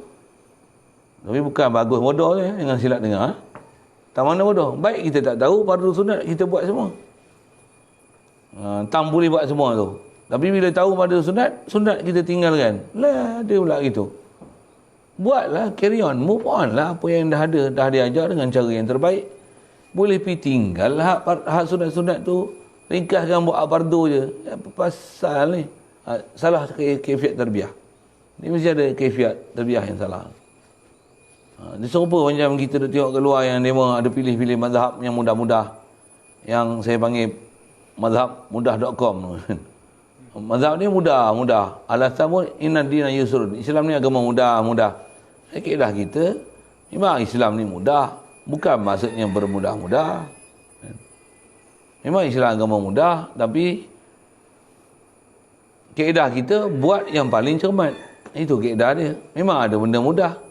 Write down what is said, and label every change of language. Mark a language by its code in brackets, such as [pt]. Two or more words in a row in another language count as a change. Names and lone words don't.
[ms] Tapi bukan bagus bodoh je. Jangan silap dengar. Tak mana bodoh. Baik kita tak tahu fardu sunat kita buat semua. Tak boleh buat semua tu. Tapi bila tahu fardu sunat kita tinggalkan. Lah dia pula gitu. Buatlah, [en] carry on, move on [ms] lah apa yang dah ada, dah diajar dengan cara yang terbaik. Boleh pergi tinggal hak sunat-sunat tu, ringkaskan buat fardu je. Apa pasal ni? Salah kaifiat tarbiyah. Ni mesti ada kaifiat tarbiyah yang salah. Dia serupa macam kita tengok keluar yang demo ada pilih-pilih mazhab yang mudah-mudah. Yang saya panggil mazhab mudah.com. Mazhab ni mudah. Alasan pun [ar] إن الدين يسر. [ms] Islam ni agama mudah. Kaedah kita memang Islam ni mudah. Bukan maksudnya bermudah-mudah. Memang Islam agama mudah, tapi kaedah kita buat yang paling cermat. Itu kaedah dia. Memang ada benda mudah.